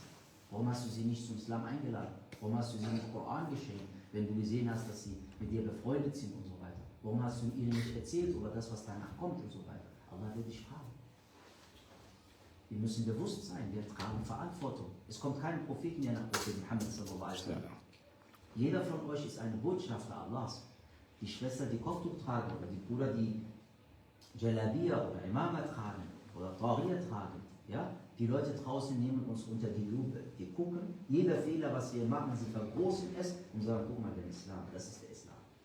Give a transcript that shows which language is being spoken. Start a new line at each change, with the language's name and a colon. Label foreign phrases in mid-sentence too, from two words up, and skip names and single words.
German: Warum hast du sie nicht zum Islam eingeladen? Warum hast du sie nicht Koran geschenkt, wenn du gesehen hast, dass sie mit dir befreundet sind und so weiter? Warum hast du ihnen nicht erzählt über das, was danach kommt und so weiter? Allah wird dich fragen. Wir müssen bewusst sein, wir tragen Verantwortung. Es kommt kein Prophet mehr nach Prophet Muhammad
Arabic: صلى الله عليه وسلم.
German: Jeder von euch ist ein Botschafter Allahs. Die Schwester, die Kopftuch tragen, oder die Brüder, die Jalabia oder Imama tragen oder Tariya tragen. Ja? Die Leute draußen nehmen uns unter die Lupe. Die gucken, jeder Fehler, was wir machen, sie vergroßen es und sagen, guck mal, der Islam, das ist der Islam.